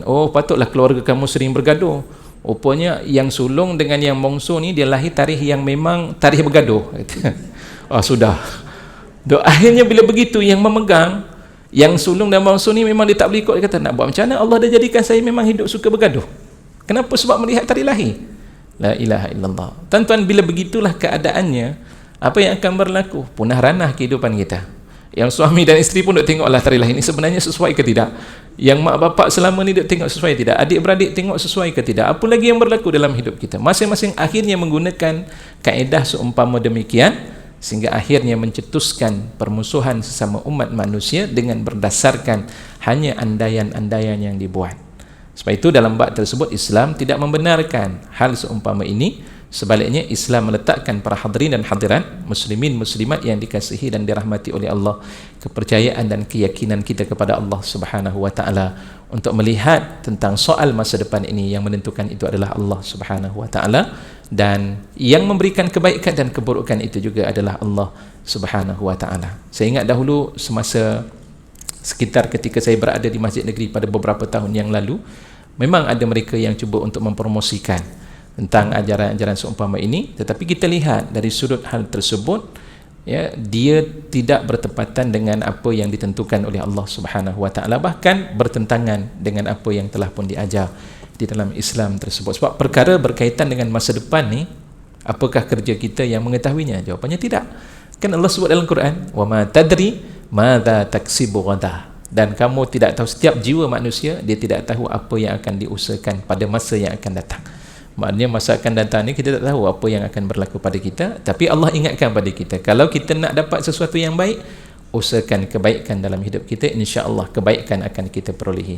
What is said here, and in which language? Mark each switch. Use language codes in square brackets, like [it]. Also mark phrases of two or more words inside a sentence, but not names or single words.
[ms] Oh, patutlah keluarga kamu sering bergaduh. Rupanya yang sulung dengan yang bongsu ni dia lahir tarikh yang memang tarikh bergaduh. Oh, sudah. Akhirnya bila begitu, yang memegang, yang sulung dan bongsu ni memang dia tak boleh ikut. Dia kata, nak buat macam mana? Allah dah jadikan saya memang hidup suka bergaduh. Kenapa? Sebab melihat tarikh lahir. [ar] لا إله إلا الله. [ms] Tuan-tuan, bila begitulah keadaannya, apa yang akan berlaku? Punah ranah kehidupan kita. Yang suami dan isteri pun duk tengoklah tarikh lahir ni sebenarnya sesuai ke tidak. Yang mak bapak selama ni duk tengok sesuai ke tidak. Adik-beradik tengok sesuai ke tidak. Apa lagi yang berlaku dalam hidup kita? Masing-masing akhirnya menggunakan kaedah seumpama demikian, sehingga akhirnya mencetuskan permusuhan sesama umat manusia dengan berdasarkan hanya andaian-andaian yang dibuat. Sebab itu dalam bab tersebut Islam tidak membenarkan hal seumpama ini. Sebaliknya Islam meletakkan para hadirin dan hadirat, muslimin muslimat yang dikasihi dan dirahmati oleh Allah, kepercayaan dan keyakinan kita kepada [ar] الله سبحانه وتعالى [ms] untuk melihat tentang soal masa depan ini. Yang menentukan itu adalah [ar] الله سبحانه وتعالى, [ms] dan yang memberikan kebaikan dan keburukan itu juga adalah [ar] الله سبحانه وتعالى. [ms] Saya ingat dahulu semasa sekitar ketika saya berada di Masjid Negeri pada beberapa tahun yang lalu, memang ada mereka yang cuba untuk mempromosikan tentang ajaran-ajaran seumpama ini, tetapi kita lihat dari sudut hal tersebut, ya, dia tidak bertepatan dengan apa yang ditentukan oleh [ar] الله سبحانه وتعالى, [ms] bahkan bertentangan dengan apa yang telah pun diajar di dalam Islam tersebut. Sebab perkara berkaitan dengan masa depan ni, apakah kerja kita yang mengetahuinya? Jawapannya tidak. Kan Allah sebut dalam Quran, [ar] وما تدري ماذا تكسب غدا. [ms] Dan kamu tidak tahu, setiap jiwa manusia dia tidak tahu apa yang akan diusahakan pada masa yang akan datang. Maknanya masa akan datang ni kita tak tahu apa yang akan berlaku pada kita, tapi Allah ingatkan pada kita, kalau kita nak dapat sesuatu yang baik, usahakan kebaikan dalam hidup kita, insya-Allah kebaikan akan kita perolehi.